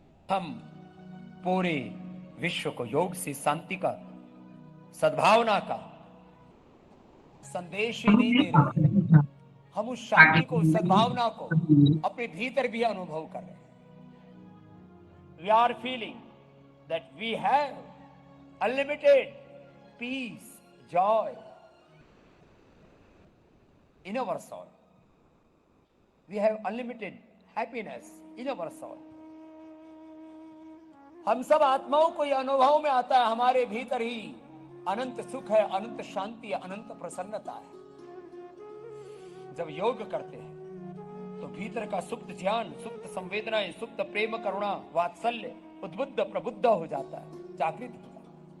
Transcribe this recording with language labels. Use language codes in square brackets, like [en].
[hi] हम पूरे विश्व को योग से शांति का, सद्भावना का संदेश ही नहीं दे रहे, हम उस शांति को, सद्भावना को अपने भीतर भी अनुभव कर रहे हैं। [en] We are feeling that we have unlimited peace, joy in our soul. We have unlimited happiness in our soul. [hi] हम सब आत्माओं को यह अनुभव में आता है, हमारे भीतर ही अनंत सुख है, अनंत शांति है, अनंत प्रसन्नता है। जब योग करते हैं तो भीतर का सुप्त ज्ञान, सुप्त संवेदनाएं, सुप्त प्रेम, करुणा, वात्सल्य उद्बुद्ध प्रबुद्ध हो जाता है, जागृत हो जाता है।